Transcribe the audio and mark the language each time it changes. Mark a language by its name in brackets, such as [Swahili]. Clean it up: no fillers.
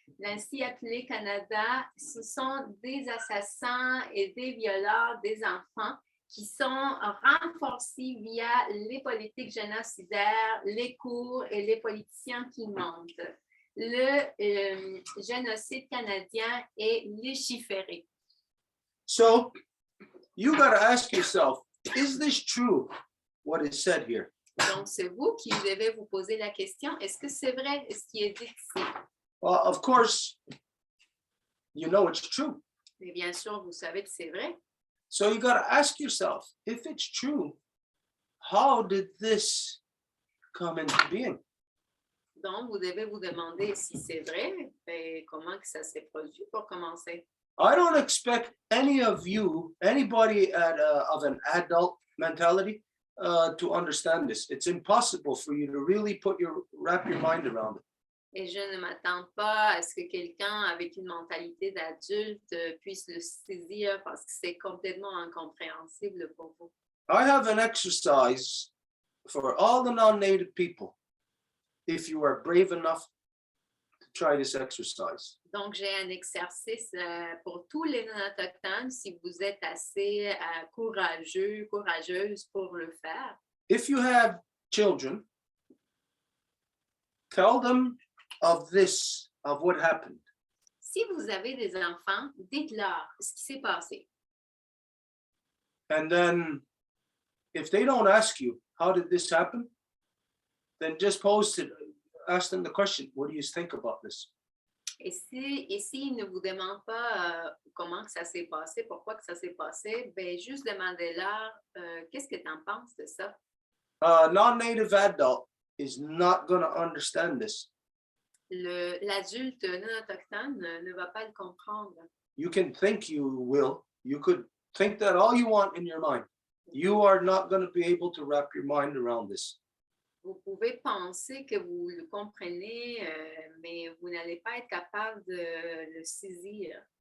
[French] L'ancien appelé Canada, ce sont des assassins et des violeurs des enfants qui sont renforcés via les politiques génocidaires, les cours et les politiciens qui mentent. Le génocide canadien est légiféré. [English] So you got to ask yourself, is this true, what is said here? [French] Donc, c'est vous qui devez vous poser la question, est-ce que c'est vrai ce qui est dit ici? [English] Well, of course, you know it's true. [French] Mais bien sûr, vous savez que c'est vrai. [English] So you got to ask yourself, if it's true, how did this come into being? [French] Donc, vous devez vous demander si c'est vrai, et comment que ça s'est produit pour commencer. [English] I don't expect any of you, anybody of an adult mentality, to understand this. It's impossible for you to really wrap your mind around it. [French] Et je ne m'attends pas à ce que quelqu'un avec une mentalité d'adulte puisse le saisir parce que c'est complètement incompréhensible pour vous. [English] I have an exercise for all the non-native people, if you are brave enough to try this exercise. [French] Donc, j'ai un exercice pour tous les non-autochtones si vous êtes assez courageux, courageuse pour le faire. [English] If you have children, tell them of what happened. [French] Si vous avez des enfants, dites-leur ce qui s'est passé. [English] And then if they don't ask you, how did this happen? Then just ask them the question, what do you think about this? [French] Et s'ils ne vous demandent pas comment que ça s'est passé, pourquoi que ça s'est passé, ben juste demandez-leur qu'est-ce que tu en penses de ça? [English] A non-native adult is not going to understand this. [French] L'adulte non autochtone ne va pas le comprendre. [English] You can think you will. You could think that all you want in your mind. You are not going to be able to wrap your mind around this. [French] Vous pouvez penser que vous le comprenez, mais vous n'allez pas être capable de le saisir.